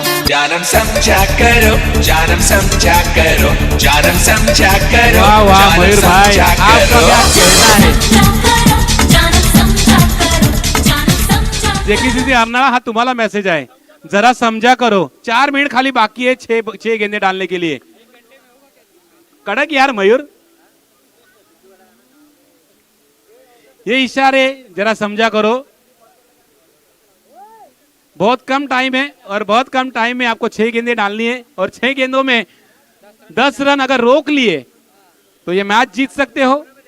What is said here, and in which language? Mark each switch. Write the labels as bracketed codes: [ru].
[hi] जानम समझा करो, जानम समझा करो, जानम समझा करो. वाह वाह जानम मयूर भाई, समझा आपका करो. [mr] क्या JKCC अर्नाळा हा तुम्हाला मैसेज आहे. [hi] जरा समझा करो. 4 मिनट खाली बाकी है 6 गेंदे डालने के लिए. कड़क यार मयूर, ये इशारे जरा समझा करो. बहुत कम टाइम है और बहुत कम टाइम में आपको 6 गेंदें डालनी है और 6 गेंदों में 10 रन अगर रोक लिए तो ये मैच जीत सकते हो.